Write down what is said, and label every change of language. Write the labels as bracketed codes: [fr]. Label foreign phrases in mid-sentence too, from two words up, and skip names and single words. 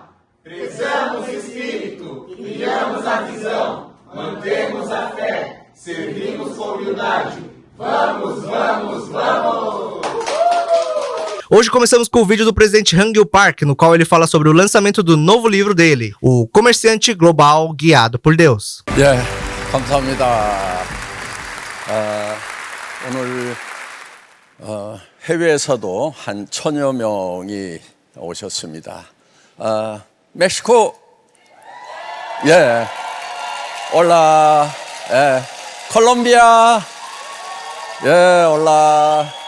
[pt] Prezamos o espírito, criamos a visão, mantemos a fé, servimos com humildade. Vamos, vamos, vamos! Hoje começamos com o vídeo do presidente Hangil Park, no qual ele fala sobre o lançamento do novo livro dele, O Comerciante Global Guiado por Deus. [ko] 예, 감사합니다. 오늘 해외에서도 한 1000여 명이 오셨습니다. 멕시코, 예, 올라, 예, 콜롬비아, 예, 올라,